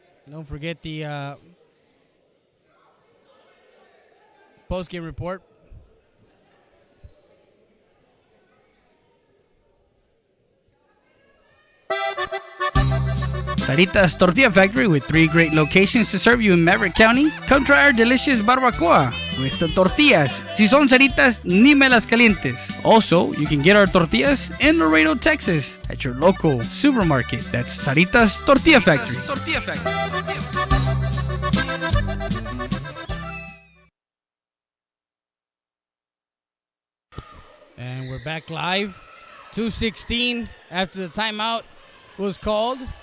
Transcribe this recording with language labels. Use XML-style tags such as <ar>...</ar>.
<en>Don't forget the post-game report. Sarita's Tortilla Factory with 3 great locations to serve you in Maverick County. Come try our delicious barbacoa with the tortillas.</en> <es>Si son Saritas, ni me las calientes.</es> <en>Also, you can get our tortillas in Laredo, Texas at your local supermarket. That's Sarita's Tortilla Factory. And we're back live. 2:16 after the timeout was called.</en>